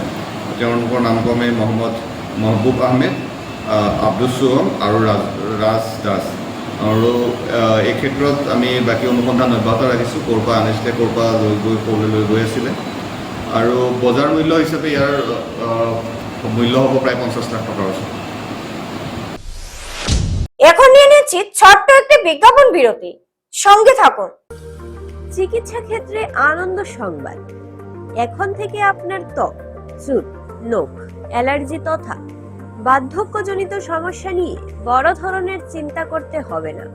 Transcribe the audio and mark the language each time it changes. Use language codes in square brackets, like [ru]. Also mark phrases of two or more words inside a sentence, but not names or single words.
[as] তেওঁলোকৰ নামক্ৰমে মহম্মদ মহবুব আহমেদ, আব্দুল চুহম আৰু ৰাজ দাস। আৰু এই ক্ষেত্ৰত আমি বাকী অনুসন্ধান অব্যাহত ৰাখিছোঁ, ক'ৰ পৰা আনিছিলে, ক'ৰ পৰা লৈ গৈ আছিলে। আৰু বজাৰ মূল্য হিচাপে ইয়াৰ মূল্য হ'ব প্ৰায় 50 লাখ টকাৰ ওচৰত। [bn] এখন নিয়ে নিচ্ছি ছোট্ট একটি বিজ্ঞাপন বিরতি, সঙ্গে থাকুন। চিকিৎসা ক্ষেত্রে আনন্দ সংবাদ। এখন থেকে আপনার ত্বক, চুল, নখ, অ্যালার্জি তথা বার্ধক্যজনিত সমস্যা নিয়ে বড় ধরনের চিন্তা করতে হবে না।